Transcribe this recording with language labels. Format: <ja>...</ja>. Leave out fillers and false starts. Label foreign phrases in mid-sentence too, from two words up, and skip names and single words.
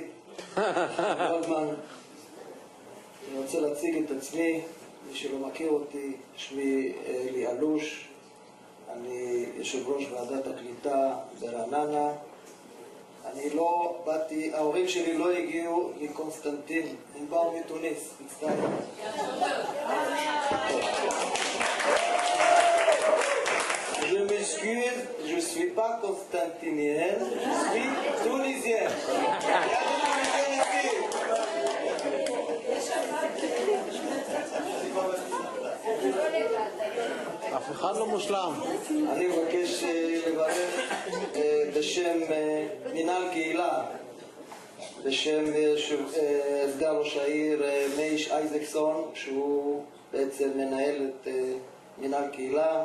<he>גולדמן, אני רוצה להציג את עצמי, מי שלא מכיר אותי, שמי אלי אלוש, אני יושב ראש ועדת הקליטה ברעננה. אני לא באתי, ההורים שלי לא הגיעו מקונסטנטין, הם באו מתוניס, מצטער.</he> <fr>Je m'excuse, je ne suis pas constantinienne, je suis tunisienne.</fr> <he>אף אחד לא מושלם. אני מבקש לברך בשם מנהל קהילה, בשם סגן ראש העיר מייש אייזקסון, שהוא בעצם מנהל את מנהל קהילה.</he>